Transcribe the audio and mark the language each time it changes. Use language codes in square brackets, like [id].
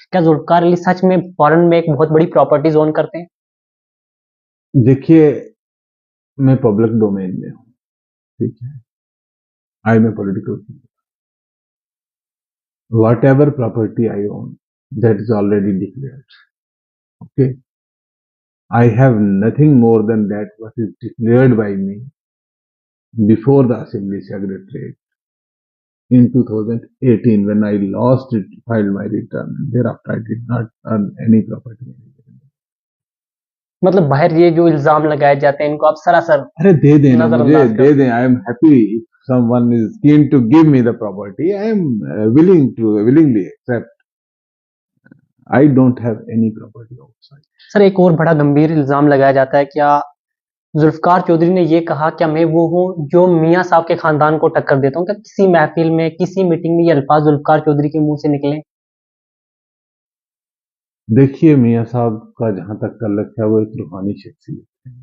[hi] क्या जुल्फकार अली सच में फॉरेन में एक बहुत बड़ी प्रॉपर्टीज ओन करते हैं? देखिए, मैं पब्लिक डोमेन में हूँ, ठीक है। [en] I am a political, whatever property I own that is already declared, okay. I have nothing more than that what is declared by me before the Assembly Secretariat in 2018 when I lost it, filed my return. Thereafter, I did not earn any property. [hi] मतलब बाहर ये जो इल्जाम लगाए जाते हैं इनको आप सरासर अरे दे देना मुझे, नजरअंदाज दे कर। दें। [en] I am happy if someone is keen to give me the property. I am willingly accept. I don't have any property outside. [hi] Sir, एक और बड़ा गंभीर इल्जाम लगाया जाता है, क्या जुल्फकार चौधरी ने ये कहा क्या मैं वो हूँ जो मियाँ साहब के खानदान को टक्कर देता हूँ? क्या किसी महफिल में, किसी मीटिंग में ये अल्फाज जुल्फकार चौधरी के मुंह से निकले? देखिए, मियाँ साहब का जहां तक तल्लक है वो एक रूहानी शख्सियत है।